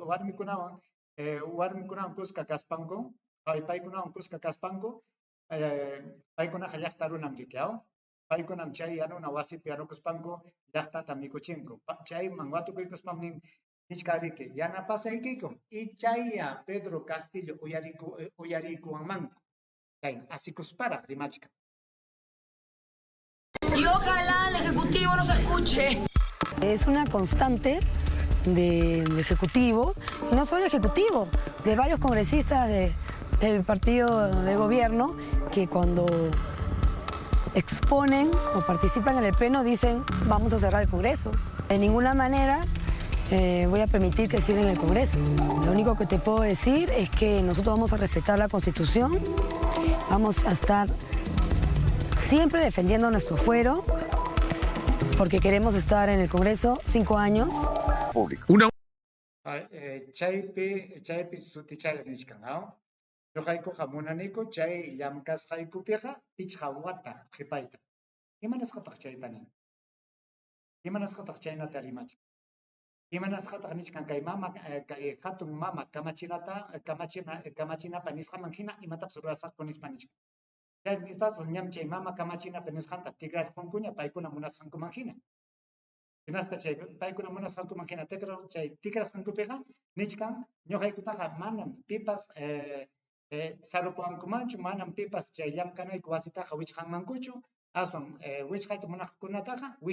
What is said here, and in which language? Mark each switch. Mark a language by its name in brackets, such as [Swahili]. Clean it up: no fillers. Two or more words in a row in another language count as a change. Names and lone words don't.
[Quechua] warmikunawan kusqa kaspanku paykunawan kusqa kaspanku paykunaqa llaqta runam riki paykunam chay yanuna wasipi yanukuspanku llaqtata mikuchinku chayman watukuykuspam nichka riki yanapasaykiku ichaya Pedro Castillo uyarikuwanmanku chay asikusparaq rimachkan. [Spanish] Y ojalá el Ejecutivo nos escuche. Es una constante del Ejecutivo, y no solo el Ejecutivo, de varios congresistas del partido de gobierno que cuando exponen o participan en el Pleno dicen vamos a cerrar el Congreso. De ninguna manera voy a permitir que cierren el Congreso. Lo único que te puedo decir es que nosotros vamos a respetar la Constitución, vamos a estar siempre defendiendo nuestro fuero, porque queremos estar en el Congreso 5 años. [Quechua] Chaypi sutichayta nichkan ñuqaykuqa munaniku chay llamkasqaykupiqa pichqa wata qhipayta imanasqataq chaytani imanasqataq chaynata rimachkan imanasqataq nichkan kay hatun mama kamachinapa nisqaman hina imatapas rurasaqku nispa nichkan chay nispapas ñam chay mama kamachinapa nisqanta tikrarqunkuña paykuna munasqankuman hina hinaspa chay paykuna munasqankuman hina tikrasqankupiqa nichkan ñuqaykutaqa manam pipas sarupuankumanchu manam pipas chay llamkanayku wasitaqa wichqanmankuchu aswan wichqayta munaqkunataqa